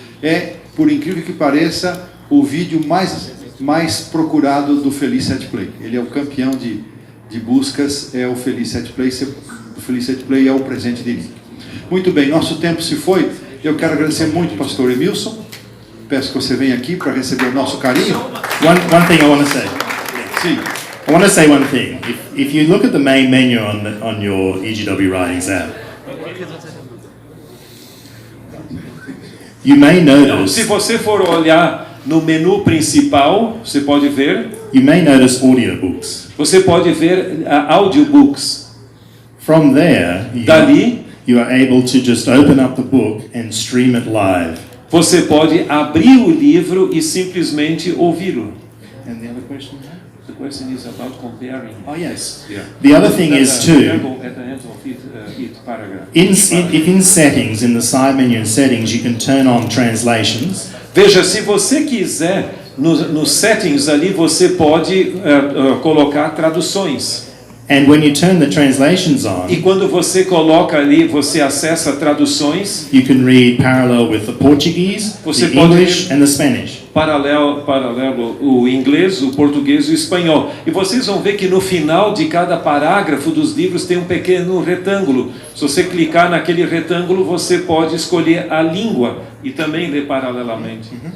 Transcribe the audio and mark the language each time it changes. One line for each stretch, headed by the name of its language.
Portuguese: É, por incrível que pareça, o vídeo mais procurado do Feliz at Play. Ele é o campeão de buscas, é o Feliz at Play. O Feliz at Play é o Presente de Nick. Muito bem, nosso tempo se foi. Eu quero agradecer muito ao pastor Emilson. Peço que você venha aqui para receber o nosso carinho.
English: One thing I want to say.
Portuguese: Sim.
English: I want to say one thing. If you look at the main menu on your EGW Writings app, you may notice.
Portuguese: Se você for olhar no menu principal, você pode ver.
English: You may notice audiobooks.
Portuguese: Você pode ver audiobooks.
English: From there,
Portuguese: Dali,
English: you are able to just open up the book and stream it live.
Portuguese: você pode abrir o livro e simplesmente ouvi-lo.
English: And the other question? The question is about comparing. Oh yes. Yeah. The other thing is too. At the end of each paragraph. If in settings, in the side menu in settings, you can turn on translations.
Portuguese: Veja, se você quiser, nos settings ali você pode colocar traduções.
English: And when you turn the translations on,
Portuguese: E quando você coloca ali, você acessa traduções.
English: you can read parallel with the Portuguese,
Portuguese: Você
English: the
Portuguese: pode
English: English,
Portuguese: ler-
English: and the Spanish.
Portuguese: Paralelo o inglês, o português e o espanhol. E vocês vão ver que no final de cada parágrafo dos livros tem um pequeno retângulo. Se você clicar naquele retângulo, você pode escolher a língua e também ler paralelamente.